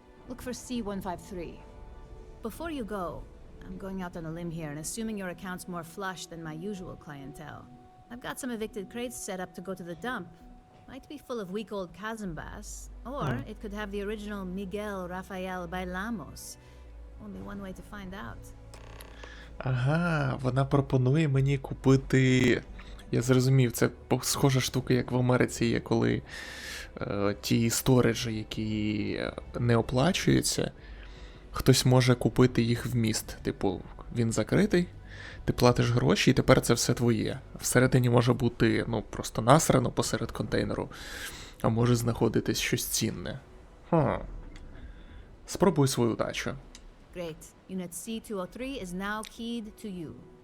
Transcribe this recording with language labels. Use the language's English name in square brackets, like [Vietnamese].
[English] Look for C153. Before you go, I'm going out on a limb here and assuming your account's more flush than my usual clientele. I've got some evicted crates set up to go to the dump. Might be full of week old Cazimbas, or it could have the original Miguel Rafael Bailamos. Only one way to find out. [Ukrainian] Ага, вона пропонує мені купити. Я зрозумів, це схожа штука, як в Америці є, коли ті сториджі, які не оплачуються, хтось може купити їх в міст. Типу, він закритий, ти платиш гроші, і тепер це все твоє. Всередині може бути, просто насрано посеред контейнеру, а може знаходитись щось цінне. Спробуй свою удачу. [English] Great. Unit C203 is now keyed to you.